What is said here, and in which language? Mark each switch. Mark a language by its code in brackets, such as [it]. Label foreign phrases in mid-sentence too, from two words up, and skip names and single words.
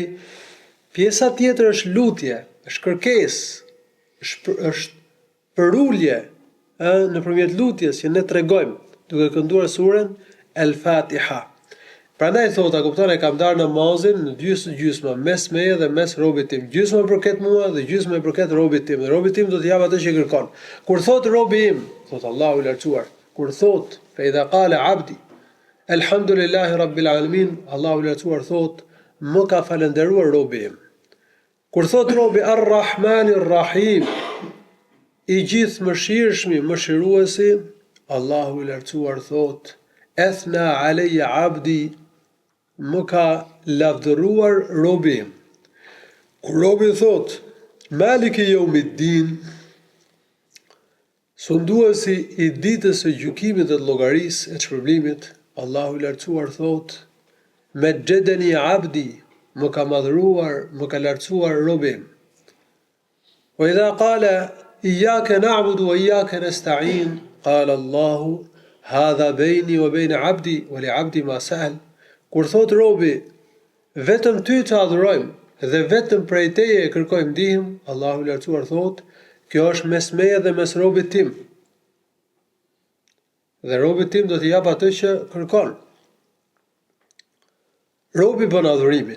[sq] Pjesa tjetër është lutje, është kërkesë, është përulje nëpërmjet lutjes që ne tregojmë duke kënduar surën El Fatiha. Prandaj thot, a kupton, e kam darë namazin në gjysma, mes meje dhe mes robit tim. Gjysma përket mua dhe gjysma përket robit tim. Dhe robit tim do të jap atë që kërkon. Kur thot robi im, thot Allahu i lartësuar, kur thot [ar] فإذا قال عبدي الحمد لله رب العالمين, [sq] Allahu i lartësuar thot, më ka falendëruar robi im. Kur thot robi [ar] الرحمن الرحيم, [sq] i gjithë mëshirshmi, mëshiruesi, Allahu i lartësuar thot, [ar] أثنى علي عبدي, [sq] më ka lavdëruar robi im. Kur robi thot, [ar] مالك يوم الدين, [sq] sunduesi i ditës së gjykimit dhe të llogarisë e shpërblimit, Allahu i lartësuar thot, [ar] مجدني عبدي, [sq] më ka madhruar, më ka lartësuar robi im. [ar] وإذا قال إياك نعبد وإياك نستعين قال الله هذا بيني وبين عبدي ولعبدي ما سأل. [sq] Kur thot robi, vetëm ty të adhurojmë dhe vetëm prej teje e kërkojmë ndihmë, Allahu i lartësuar thot, kjo është mes meje dhe mes robit tim. Dhe robit tim do t'i jap atë që kërkon. Robi bën adhurimin.